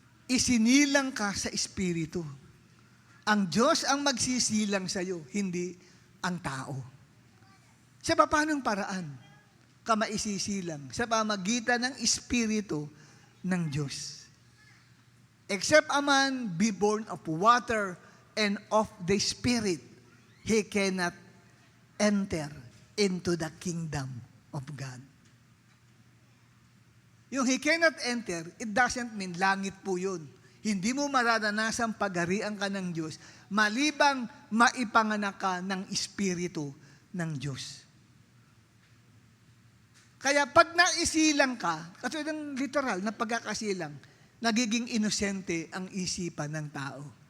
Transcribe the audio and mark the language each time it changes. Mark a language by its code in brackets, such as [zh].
[tl] Isinilang ka sa Espiritu. Ang Diyos ang magsisilang sa iyo, hindi ang tao. Sa paanong paraan ka maisisilang? Sa pamagitan ng Espiritu ng Diyos. [en] Except a man be born of water and of the Spirit, he cannot enter into the kingdom of God. Yung he cannot enter, it doesn't mean [tl] langit po yun. Hindi mo mararanasang pagharian ka ng Diyos, malibang maipanganak ka ng Espiritu ng Diyos. Kaya pag naisilang ka, katulad ng literal na pagkakasilang, nagiging inosente ang isipan ng tao.